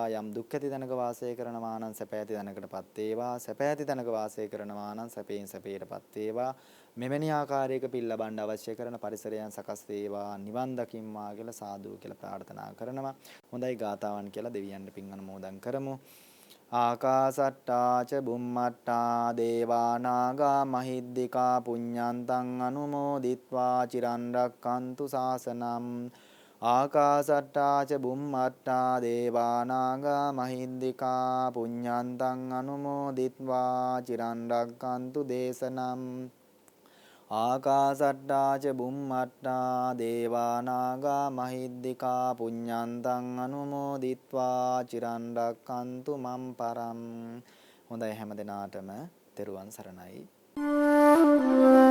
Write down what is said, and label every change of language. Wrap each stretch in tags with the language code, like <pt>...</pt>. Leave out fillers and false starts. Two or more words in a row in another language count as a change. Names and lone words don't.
<si>යම් දුක් ඇති තැනක වාසය කරනවා නම් සැප ඇති තැනකටපත් වේවා. සැප ඇති තැනක වාසය කරනවා නම් සැපයෙන් සැපයටපත් වේවා. මෙවැනි ආකාරයක පින් ලබන්න අවශ්‍ය කරන පරිසරයන් සකස් වේවා. නිවන් දකිම්මා කියලා සාදු කියලා ප්‍රාර්ථනා කරනවා. හොඳයි ගාතාවන් කියලා දෙවියන්ට පින් අනුමෝදන් කරමු.</si> <pi>ආකාසට්ටා ච බුම්මට්ටා දේවා නාග මහිද්దికා පුඤ්ඤන්තං අනුමෝදිත්වා චිරන් රැක්කන්තු ශාසනං. ආකාසට්ටා ච බුම්මට්ටා දේවා නාග මහිද්దికා පුඤ්ඤන්තං අනුමෝදිත්වා චිරන් රැක්කන්තු දේශනං. ආකාසට්ටා ච බුම්මට්ටා දේවා නාග මහිද්దికා පුඤ්ඤන්තං අනුමෝදිත්වා චිරන් රැක්කන්තු මම් පරම්.</pi> <si>හොඳයි හැම දිනාටම තෙරුවන් සරණයි.</si>